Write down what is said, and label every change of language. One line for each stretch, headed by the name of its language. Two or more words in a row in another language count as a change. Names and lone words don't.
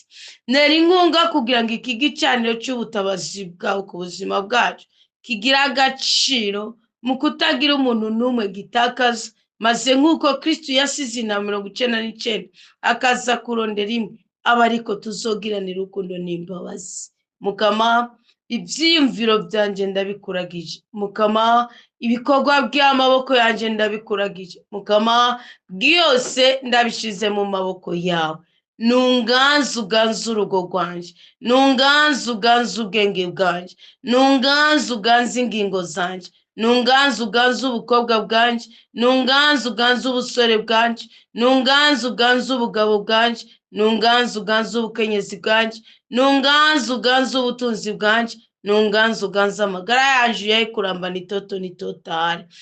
Rundi: Ntera inkunga kugira ngo iki gicaniro cy'ubutabazi bwawe ku buzima bwacu kigira agaciro mu kutagira umuntu n'umwe gitakaza, maze nk'uko Kristu yasize intama 99 akaza kurondera imwe, aba ariko tuzogiranira urukundo n'imbabazi. Mukama, ibyiyumviro byanje ndabikuragije. Mukama, ibikorwa by'amaboko yanje ndabikuragije. Mukama, byose ndabishize mu maboko yawe. Nunganze uganze urugo rwanje, nunganze uganze ubwenge bwanje, nunganze uganze ingingo zanje, nunganze uganze ubukobwa bwanje, nunganze uganze ubusore bwanje, nunganze uganze ubugabo bwanje, nunganze uganze ubukenyezi bwanje, nunganze uganze ubutunzi bwanje, nunganze uganze amagara yanje ye kuramba nitoto nitotare.